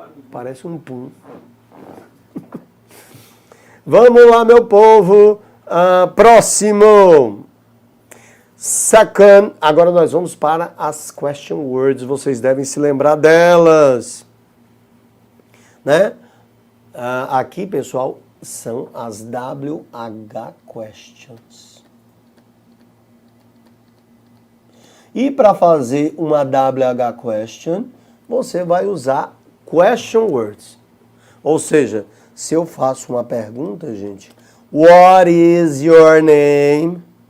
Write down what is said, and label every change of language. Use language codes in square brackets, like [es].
[pt] Parece um pum. Vamos lá, meu povo. Próximo. Second. Agora nós vamos para as question words. Vocês devem se lembrar delas. Né? Aqui, pessoal, são as WH questions. E para fazer uma WH question, você vai usar question words. Ou seja, se eu faço uma pergunta, gente, [en] what is your name?